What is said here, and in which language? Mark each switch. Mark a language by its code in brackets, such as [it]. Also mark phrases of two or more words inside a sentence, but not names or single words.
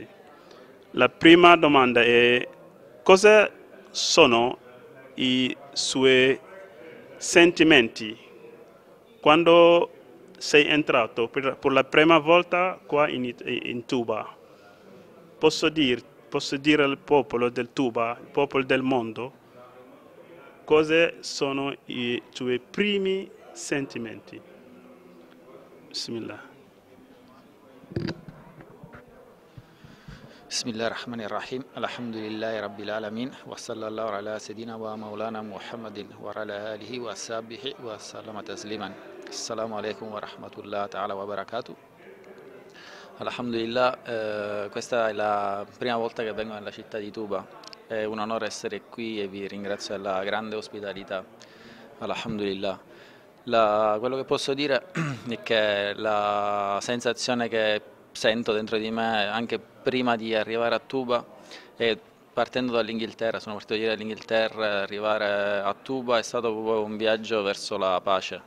[it] La prima domanda è: cosa sono i suoi sentimenti quando sei entrato per la prima volta qua in Touba? Posso dire al popolo del Touba, il popolo del mondo, cosa sono i tuoi primi sentimenti? Bismillah. [ar] بسم الله الرحمن الرحيم الحمد لله رب العالمين وصلى الله على سيدنا ومولانا محمد وعلى آله وصحبه وسلم تسليما السلام عليكم ورحمة الله تعالى وبركاته. [it] Alhamdulillah, questa è la prima volta che vengo nella città di Touba, è un onore essere qui e vi ringrazio della grande ospitalità. Alhamdulillah. Quello che posso dire è che la sensazione che sento dentro di me anche prima di arrivare a Touba e partendo dall'Inghilterra, sono partito ieri dall'Inghilterra, arrivare a Touba è stato proprio un viaggio verso la pace.